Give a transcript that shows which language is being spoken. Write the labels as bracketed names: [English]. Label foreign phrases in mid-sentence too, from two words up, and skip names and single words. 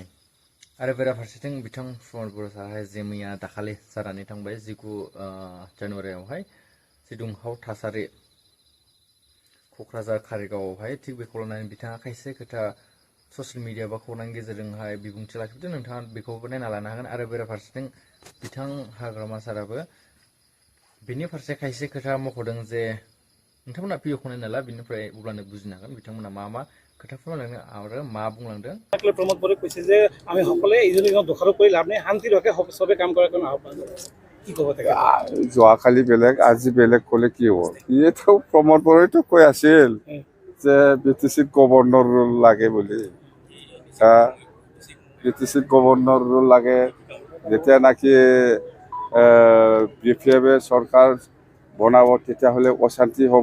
[Bodo] आरो बेराफारसेथिं बिथां प्रमद बर' साहाय जे मैया दाखालि जानानै थांबाय 19 जानुवारियावहाय जि दुंहाव थासारि क'क्राझार कारिगावआवहाय, थिग बेखौ लानानै बिथाङा खायसे खोथा [English] social media [Bodo] बा खौरांनि गेजेरजोंहाय बिबुंथि लाखिदों। नोंथाङा बेखौबो नायना लानो हागोन। आरो बेराफारसेथिं बिथां हाग्रामा साराबो बिनि फारसे खायसे खोथा मख'दों जे नोंथांमोना भिडिअखौ नायना ला, बिनिफ्राय अब्लानो बुजिनो हागोन बिथांमोना मा खोथा फोरमायलांदों आरो मा बुंलांदों। [Assamese] প্ৰমোদ বৰে কৈছে যে আমি সকলোৱে ইজনে সিজনক দোষাৰোপ কৰি লাভ নাই, শান্তিৰ হকে চবে কাম কৰাৰ কাৰণে আহ্বান জনাইছে। কি ক'ব তাকে? যোৱাকালি বেলেগ আজি বেলেগ ক'লে কি হ'ব? সিয়েতো প্ৰমোদ বৰইতো কৈ আছিল যে BTCত [English] governor role [Assamese] লাগে বুলি। BTCত [English] governor role [Assamese] লাগে, যেতিয়া নাকি BPF চৰকাৰ বনাব তেতিয়াহ'লে অশান্তি হ'ব।